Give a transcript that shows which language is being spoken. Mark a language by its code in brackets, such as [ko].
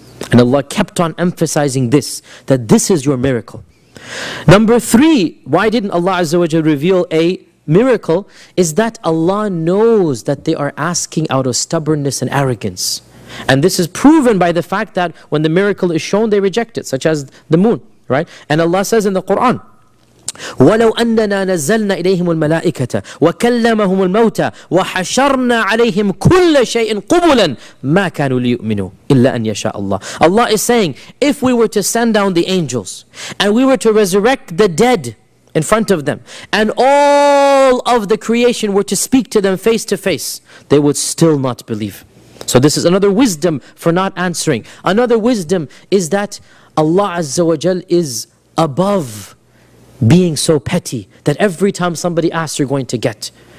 [en] And Allah kept on emphasizing this, that this is your miracle. Number three, why didn't Allah Azza wa Jalla reveal a miracle? Is that Allah knows that they are asking out of stubbornness and arrogance. And this is proven by the fact that when the miracle is shown, they reject it, such as the moon, right? [ar] And Allah says in the Quran, وَلَوْ أَنَّنَا نَزَّلْنَا إِلَيْهِمُ الْمَلَائِكَةَ وَكَلَّمَهُمُ الْمَوْتَى وَحَشَرْنَا عَلَيْهِمْ كُلَّ شَيْءٍ قُبُلًا مَا كَانُوا لِيُؤْمِنُوا إِلَّا أَنْ يَشَاءَ اللَّهُ. [en] Allah is saying, if we were to send down the angels and we were to resurrect the dead in front of them and all of the creation were to speak to them face to face, they would still not believe. So this is another wisdom for not answering. Another wisdom is that Allah Azza wa Jal is above being so petty that every time somebody asks, you're going to get.